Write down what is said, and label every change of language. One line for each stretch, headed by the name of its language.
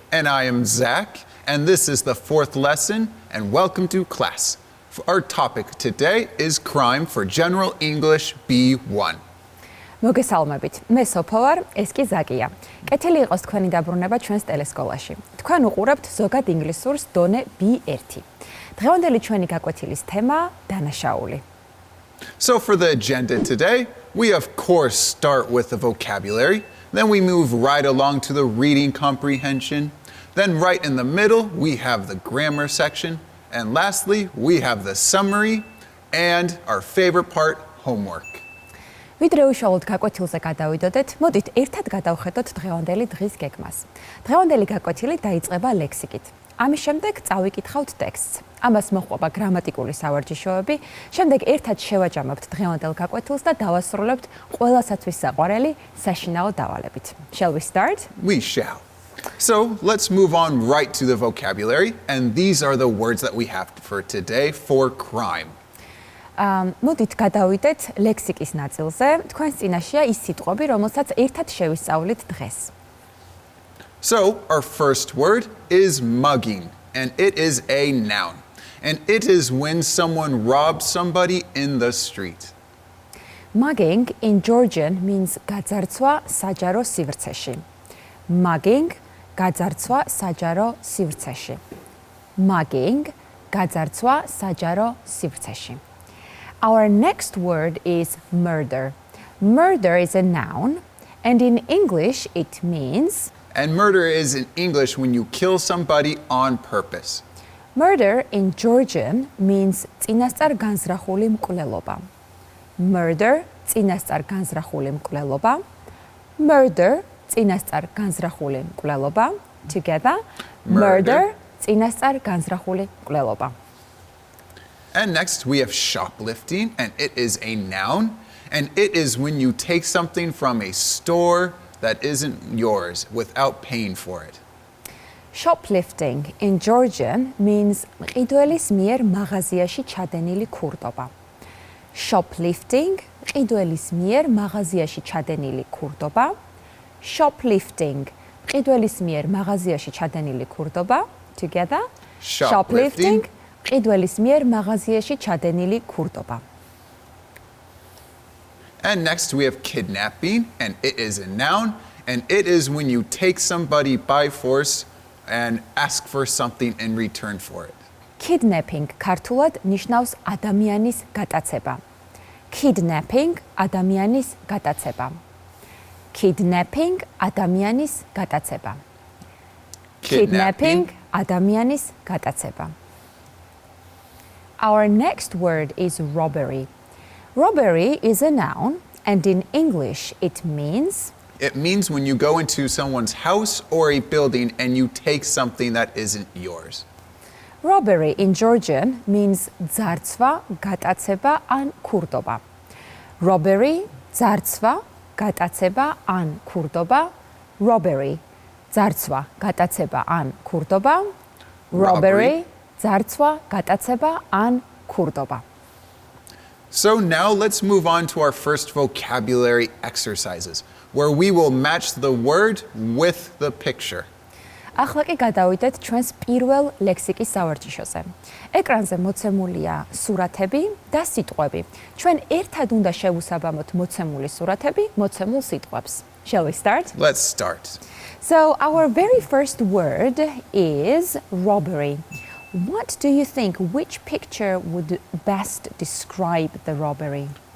English: And I am Zach, and this is the 4th lesson, and welcome to class. Our topic today is crime for General English B1.
Georgian: მოგესალმებით. მე სოფო ვარ, ეს კი ზაკია. კეთილი იყოს თქვენი დაბრუნება ჩვენს ტელესკოლაში. თქვენ უყურებთ ზოგად ინგლისურს დონე B1. დღევანდელი ჩვენი გაკვეთილის თემაა დანაშაული.
English: So for the agenda today, we of course start with the vocabulary, then we move right along to the reading comprehension, then right in the middle we have the grammar section, and lastly we have the summary and our favorite part, homework.
Georgian: ვიდრე უშუალოდ გაკვეთილზე გადავიდოდეთ, მოდით ერთად გადავხედოთ დღევანდელი დღის გეგმას. დღევანდელი გაკვეთილი დაიწყება ლექსიკით. ამის შემდეგ წავიკითხავთ ტექსტს. ამას მოჰყვება გრამატიკული სავარჯიშოები, შემდეგ ერთად შევაჯამებთ დღევანდელ გაკვეთილს და დავასრულებთ ყველასათვის საყვარელი საშინაო დავალებით.
English: Shall we start? We shall. So let's move on right to the vocabulary, and these are the words that we have for today for crime.
Georgian: მოდით გადავიდეთ ლექსიკის ნაწილზე. თქვენს წინაშეა ის სიტყვები, რომელსაც ერთად შევისწავლით დღეს.
English: So our first word is mugging, and it is a noun. And it is when someone robs somebody in the street. Mugging in Georgian means
Georgian: გაძარცვა საჯარო სივრცეში. Mugging გაძარცვა საჯარო სივრცეში. Mugging გაძარცვა საჯარო სივრცეში.
English: Our next word is murder. Murder is a noun, and in English it means... And murder is in English when you kill somebody on purpose. Murder in Georgian means
Georgian: წინასწარ განზრახული მკვლელობა. Murder წინასწარ განზრახული მკვლელობა. Murder წინასწარ განზრახული მკვლელობა. Together, murder წინასწარ განზრახული მკვლელობა.
English: And next we have shoplifting, and it is a noun, and it is when you take something from a store that isn't yours without paying for it. Shoplifting in Georgian means
Georgian: მყიდველის მიერ მაღაზიაში ჩადენილი ქურდობა. Shoplifting მყიდველის მიერ მაღაზიაში ჩადენილი ქურდობა. Shoplifting მყიდველის მიერ მაღაზიაში ჩადენილი ქურდობა. Together, shoplifting მყიდველის მიერ მაღაზიაში ჩადენილი ქურდობა.
English: And next we have kidnapping, and it is a noun, and it is when you take somebody by force and ask for something in return for it.
Georgian: Kidnapping ქართულად ნიშნავს ადამიანის გატაცება. Kidnapping ადამიანის გატაცება. Kidnapping ადამიანის გატაცება. Kidnapping ადამიანის გატაცება.
English: Our next word is robbery. Robbery is a noun, and in English it means... It means when you go into someone's house or a building and you take something that isn't yours. Robbery in Georgian means
Georgian: ძარცვა, გატაცება ან ქურდობა. Robbery, ძარცვა, გატაცება ან ქურდობა. Robbery, ძარცვა, გატაცება ან ქურდობა. Robbery, ძარცვა, გატაცება ან ქურდობა.
English: So now let's move on to our first vocabulary exercises, where we will match the word with the picture.
Georgian: ახლა კი გადავიდეთ ჩვენს პირველ ლექსიკის სავარჯიშოზე. ეკრანზე მოცემულია სურათები და სიტყვები. ჩვენ ერთად უნდა შევუსაბამოთ მოცემული სურათები მოცემულ სიტყვებს.
English: Shall we start? Let's start. So our very first word is robbery. What do you think, which picture would best describe the robbery?